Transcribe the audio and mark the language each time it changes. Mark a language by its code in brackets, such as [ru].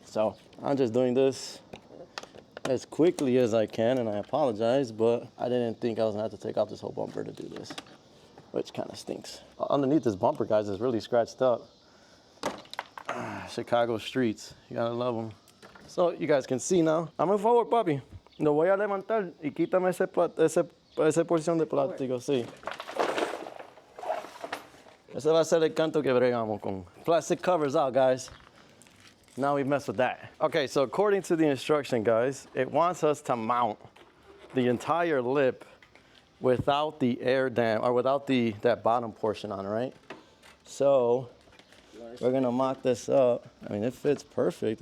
[en] So I'm just doing this as quickly as I can, and I apologize, but I didn't think I was gonna have to take off this whole bumper to do this, which kind of stinks. Underneath this bumper, guys, is really scratched up. Chicago streets, you gotta love them. So you guys can see now. [es] Hazme un favor, papi. Lo voy a levantar y quítame esa porción de plástico, sí. Ese va a ser el canto que bregamos con. [en] Plastic covers out, guys. Now we mess with that. Okay, so according to the instruction, guys, it wants us to mount the entire lip without the air dam, or without that bottom portion on, right? So we're gonna mock this up. I mean, it fits perfect.